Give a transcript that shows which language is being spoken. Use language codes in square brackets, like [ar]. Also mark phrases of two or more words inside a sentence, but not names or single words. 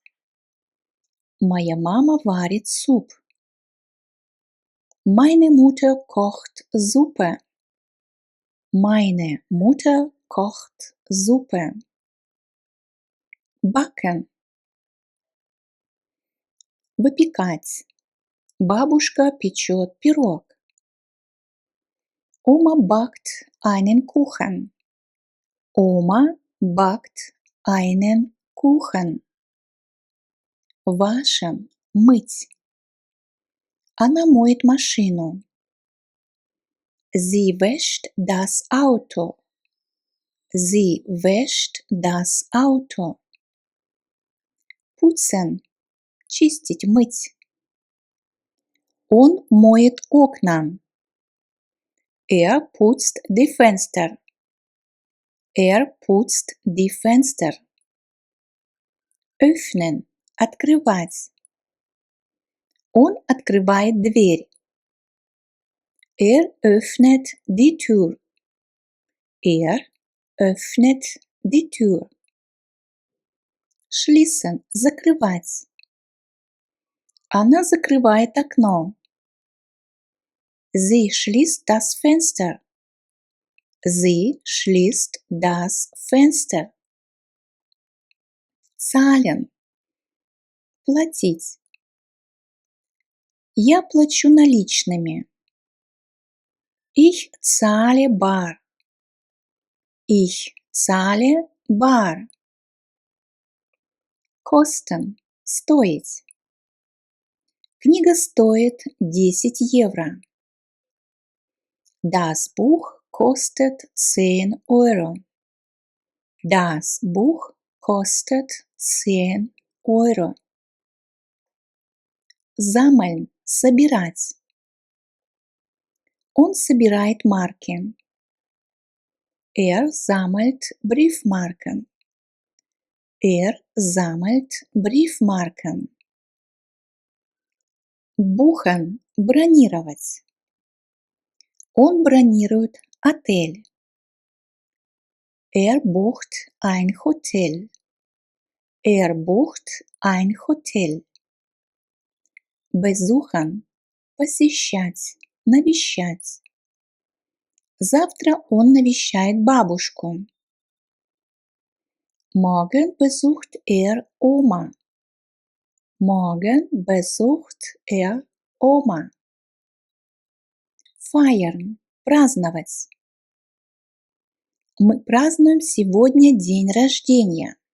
[ru] Моя мама варит суп. [de] Meine Mutter kocht Suppe. Meine Mutter kocht Suppe. Backen – [ru] выпекать. Бабушка печет пирог. [de] Oma backt einen Kuchen. Oma backt einen Kuchen. Waschen – [ru] мыть. Она моет машину. [de] Sie wäscht das Auto. Sie wäscht das Auto. Putzen – [ru] чистить, мыть. Он моет окна. [de] Putzt die Fenster. Putzt die Fenster. Öffnen – [ru] открывать. Он открывает дверь. [de] Öffnet die Tür. Öffnet die Tür. Schließen – [ru] закрывать. Она закрывает окно. [de] Sie schließt das Fenster. Sie schließt das Fenster. Zahlen – [ru] платить. Я плачу наличными. [de] Ich zahle bar. Ich zahle bar. Kosten – [ru] стоить. Книга стоит 10 евро. [de] Das Buch kostet 10 Euro. Das Buch kostet 10 Euro. Sammeln – [ru] собирать. Он собирает марки. [de] Sammelt Briefmarken. Sammelt Briefmarken. Buchen – [ru] бронировать. Он бронирует отель. [de] Bucht ein Hotel. Bucht ein Hotel. Besuchen – [ru] посещать, навещать. Завтра он навещает бабушку. [de] Morgen besucht Oma. Morgen besucht Oma. Feiern – [ru] праздновать. Мы празднуем сегодня день рождения.